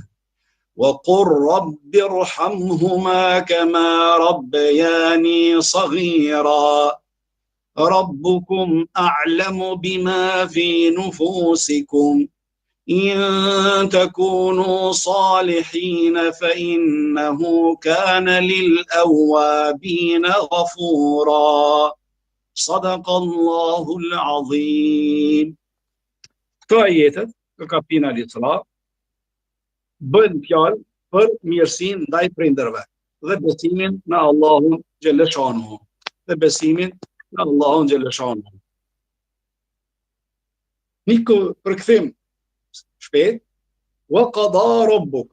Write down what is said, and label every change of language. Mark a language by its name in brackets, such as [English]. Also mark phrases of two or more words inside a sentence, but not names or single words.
[Arabic] وقل رب ارحمهما كما ربياني صغيرا ربكم أعلم بما في نفوسكم إن تكونوا صالحين فإنه كان للأوابين غفورا صدق الله العظيم. [Albanian] Këto ajetet, të kapina Al-Isra, bëjnë fjalë për mirësinë ndaj prindërve dhe besimin në Allahun [Arabic] جل شأنه. [Albanian] Niku përkthim shpejt, [Arabic] وقضى ربك.